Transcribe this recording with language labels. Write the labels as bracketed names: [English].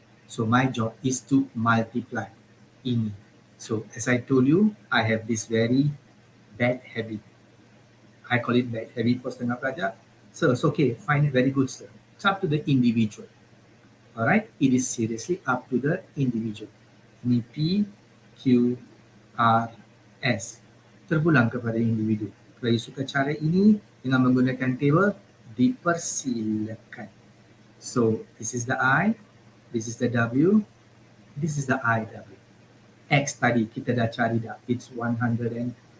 [English] So, my job is to multiply ini. So, as I told you, I have this very bad habit. I call it bad habit for setengah pelajar. So, it's okay. Find it very good, sir. It's up to the individual. Alright? It is seriously up to the individual. [Malay] Ini P, Q, R, S. Terpulang kepada individu. Kalau you suka cara ini dengan menggunakan table, dipersilakan. [English] So, this is the I, this is the W, this is the IW. [Malay] X tadi kita dah cari dah, it's 120.